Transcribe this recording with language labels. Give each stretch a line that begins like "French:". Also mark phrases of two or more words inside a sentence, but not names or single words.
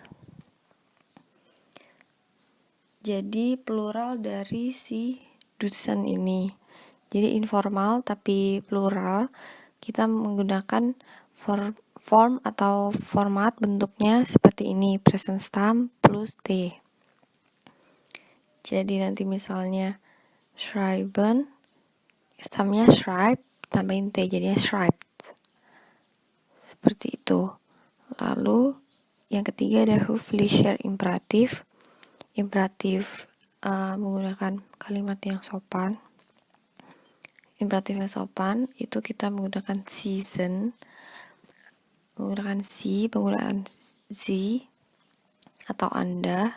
Indonesian: Jadi plural dari si dusen ini. Jadi informal tapi plural, kita menggunakan form atau format bentuknya seperti ini, present stem plus t. Jadi nanti misalnya schreiben, stemnya schreib, tambahin t jadinya schreibt. Seperti itu. Lalu yang ketiga ada
German: höflicher imperatif.
Indonesian: Imperatif menggunakan kalimat yang sopan. Imperatif yang sopan itu kita menggunakan season, menggunakan penggunaan sie atau Anda.